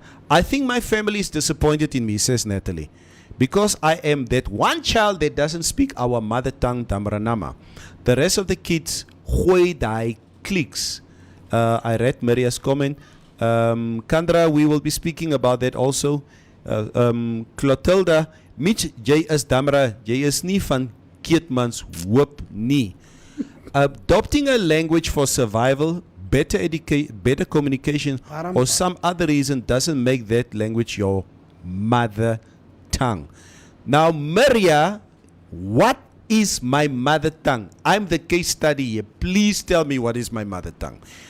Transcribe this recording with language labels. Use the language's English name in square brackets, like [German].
[English] I think my family is disappointed in me, says Natalie, because I am that one child that doesn't speak our mother tongue, Damranama. The rest of the kids, [Afrikaans] gooi daai [English] cliques. I read Maria's comment. Kandra, we will be speaking about that also. [Afrikaans] Clotilda, Mitch, jy is Damra, jy is nie van Keetmans hoop nie. [English] Adopting a language for survival, better communication, or some other reason doesn't make that language your mother tongue. Now, Maria, what is my mother tongue? I'm the case study here. Please tell me what is my mother tongue.